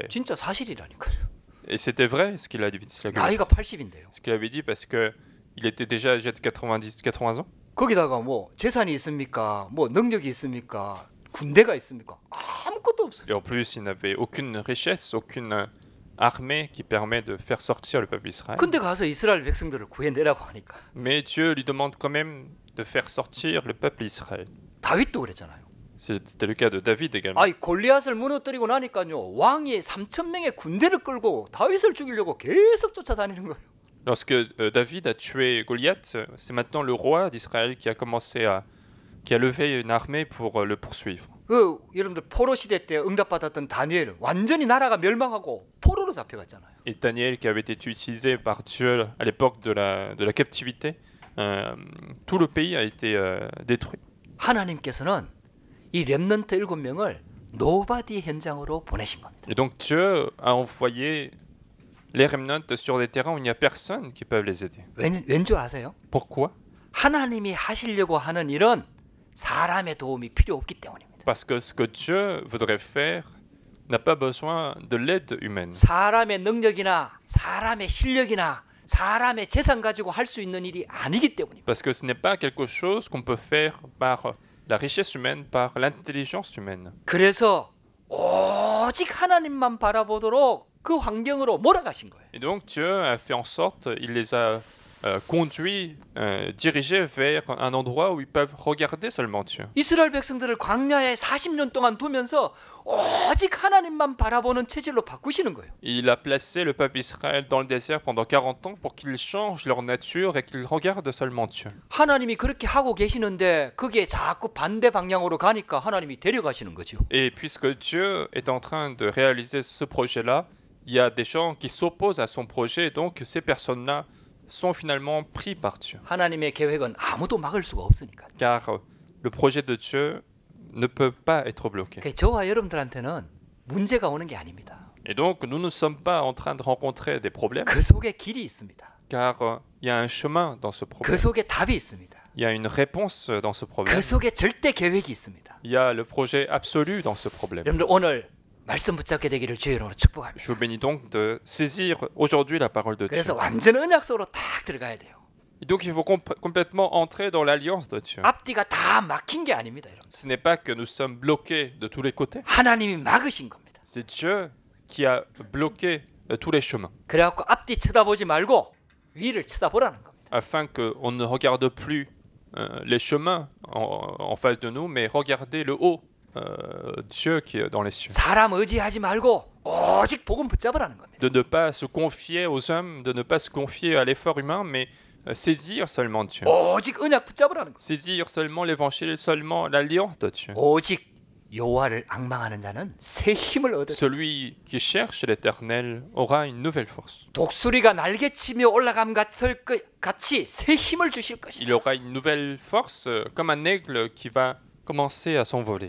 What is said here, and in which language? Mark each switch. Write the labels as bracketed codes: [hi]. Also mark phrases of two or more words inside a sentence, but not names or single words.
[ko] 진짜 사실이라니까요. [fr] Et c'était vrai ce qu'il avait dit. [ko] 나이가 80인데요. [fr] Ce qu'il avait dit parce que il était déjà âgé de 80 ans. [ko] 거기다가 뭐 재산이 있습니까? 뭐 능력이 있습니까? 군대가 있습니까? 아무것도 없어요. [fr] Et en plus, il n'avait aucune richesse, aucune armée qui permet de faire sortir le peuple Israël. [ko] 근데 가서 이스라엘 백성들을 구해내라고 하니까. [fr] Mais Dieu lui demande quand même de faire sortir le peuple Israël. [ko] 다윗도 그랬잖아요. [fr] C'était le cas de David également. [ko] 아이 골리앗을 무너뜨리고 나니까요. 왕이 3,000명의 군대를 끌고 다윗을 죽이려고 계속 쫓아다니는 거예요. [fr] Lorsque David a tué Goliath, c'est maintenant le roi d'Israël qui a levé une armée pour le poursuivre. [ko] 그 여러분들 포로 시대 때 응답받았던 다니엘 완전히 나라가 멸망하고 포로로 잡혀갔잖아요. [fr] Et Daniel qui avait été utilisé par Dieu à l'époque de la captivité, tout le pays a été détruit. [ko] 하나님께서는 이 렘넌트 7명을 노바디 현장으로 보내신 겁니다. [fr] Et donc Dieu a envoyé les remnants sur des terrains où il n'y a personne qui peut les aider. [ko] 왠지 아세요? [fr] Pourquoi? [ko] 하나님이 하시려고 하는 일은 사람의 도움이 필요 없기 때문입니다. [fr] Parce que ce que Dieu voudrait faire n'a pas besoin de l'aide humaine. [ko] 사람의 능력이나 사람의 실력이나 사람의 재산 가지고 할 수 있는 일이 아니기 때문입니다. [fr] Parce que ce n'est pas quelque chose qu'on peut faire par la richesse humaine, par l'intelligence humaine. [ko] 그래서 오직 하나님만 바라보도록 그 환경으로 몰아가신 거예요. [fr] Et donc Dieu a fait en sorte, il les a conduit, dirigé vers un endroit où ils peuvent regarder seulement Dieu. [ko] 이스라엘 백성들을 광야에 40년 동안 두면서 오직 하나님만 바라보는 체질로 바꾸시는 거예요. [fr] Il a placé le peuple Israël dans le désert pendant 40 ans pour qu'ils changent leur nature et qu'ils regardent seulement Dieu. [ko] 하나님이 그렇게 하고 계시는데 그게 자꾸 반대 방향으로 가니까 하나님이 데려가시는 거죠. [fr] Et puisque Dieu est en train de réaliser ce projet-là, il y a des gens qui s'opposent à son projet, donc ces personnes-là sont finalement pris par Dieu. [ko] 하나님의 계획은 아무도 막을 수가 없으니까. [fr] Car le projet de Dieu ne peut pas être bloqué. [ko] 저와 여러분들한테는 문제가 오는 게 아닙니다. [fr] Et donc, nous ne sommes pas en train de rencontrer des problèmes, [ko] 그 속에 길이 있습니다. [fr] car il y a un chemin dans ce [ko] 그 [fr] problème. [ko] 속에 답이 있습니다. [fr] Il y a une réponse dans ce problème. [ko] 그 속에 절대 계획이 있습니다. [fr] Il y a le projet absolu dans ce problème. [ko] 여러분들 오늘 말씀 붙잡게 되기를 주의 이름으로 축복합니다. [fr] Je vous bénis donc de saisir aujourd'hui la parole de Dieu. [ko] 그래서 완전 언약 속으로 딱 들어가야 돼요. [fr] Et donc, il faut complètement entrer dans l'alliance de Dieu. [ko] 앞뒤가 다 막힌 게 아닙니다, 여러분. [fr] Ce n'est pas que nous sommes bloqués de tous les côtés. [ko] 하나님이 막으신 겁니다. [fr] C'est Dieu qui a bloqué tous les chemins, [ko] 그래갖고 앞뒤 쳐다보지 말고 위를 쳐다보라는 겁니다. [fr] afin qu'on ne regarde plus les chemins en face de nous, mais regarder le haut, Dieu qui est dans les cieux. [ko] 사람 의지하지 말고 오직 복음 붙잡으라는 겁니다. [fr] De ne pas se confier aux hommes, de ne pas se confier à l'effort humain, mais saisir seulement Dieu. [ko] 오직 언약 붙잡으라는 겁니다. [fr] Saisir seulement l'évangile, seulement l'alliance de Dieu. [ko] 오직 여호와를 앙망하는 자는 새 힘을 얻으리라. [fr] Celui qui cherche l'Éternel aura une nouvelle force. [ko] 독수리가 날개치며 올라감 같이 새 힘을 주실 것이다. [fr] Il aura une nouvelle force comme un aigle qui va commencer à s'envoler.